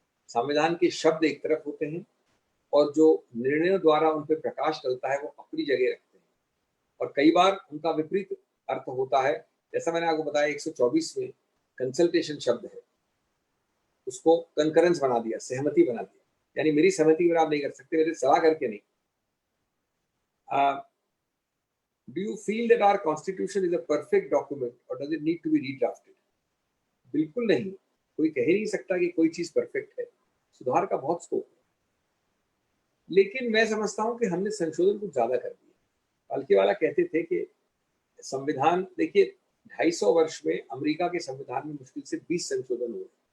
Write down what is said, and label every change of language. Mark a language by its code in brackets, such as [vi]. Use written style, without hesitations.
[hi] संविधान के शब्द एक तरफ होते हैं और जो निर्णयों द्वारा उन पर प्रकाश डलता है वो अपनी जगह रखते हैं, और कई बार उनका विपरीत अर्थ होता है। जैसा मैंने आपको बताया 124 में कंसल्टेशन शब्द है, उसको कंकरेंस बना दिया, सहमति बना दिया, यानी मेरी सहमति पर आप नहीं कर सकते, मेरे सलाह करके नहीं। [en] Do you feel that our constitution is a perfect document or does it need to be redrafted? [hi] बिल्कुल नहीं, कोई कह ही नहीं सकता कि कोई चीज परफेक्ट है, सुधार का बहुत स्कोप है। लेकिन मैं समझता हूं कि हमने संशोधन कुछ ज्यादा कर दिया। पालकी वाला कहते थे कि संविधान, देखिए 250 वर्ष में अमेरिका के संविधान में मुश्किल से 20 संशोधन हुए।